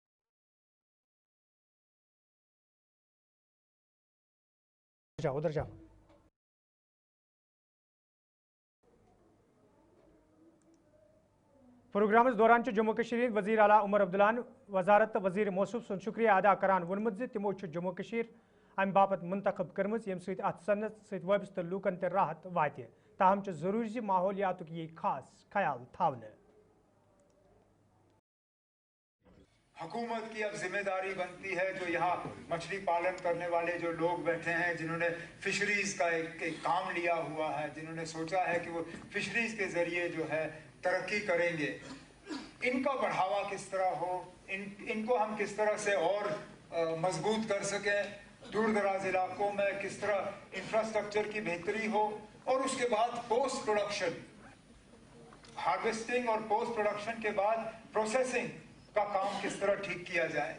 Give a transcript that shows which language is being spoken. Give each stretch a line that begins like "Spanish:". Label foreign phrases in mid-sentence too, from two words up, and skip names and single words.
Hindi: उधर जाओ।
Kashmiri: प्रोग्राम दौरान जम्मू कश्मीर वजीर आला उमर अब्दुल्ला वजारत वजीर मौसूफ सुन शुक्रिया अदा करान वोनमुत तिमो जम्मू कश्मीर अम बापत मुंतखब कर्म यम सनत सत वाबस्त लूकन ते राहत वात। ताहम जरूरी माहौलियात ये खास ख्याल थावने।
Hindi: हुकूमत की अब जिम्मेदारी बनती है, जो यहाँ मछली पालन करने वाले जो लोग बैठे हैं, जिन्होंने फिशरीज़ का एक काम लिया हुआ है, जिन्होंने सोचा है कि वो फिशरीज़ के ज़रिए जो है तरक्की करेंगे, इनका बढ़ावा किस तरह हो, इनको हम किस तरह से और मजबूत कर सकें, दूर दराज इलाकों में किस तरह इंफ्रास्ट्रक्चर की बेहतरी हो, और उसके बाद
English: post production,
Hindi: हार्वेस्टिंग और
English: post production
Hindi: के बाद प्रोसेसिंग का काम किस तरह ठीक किया जाए।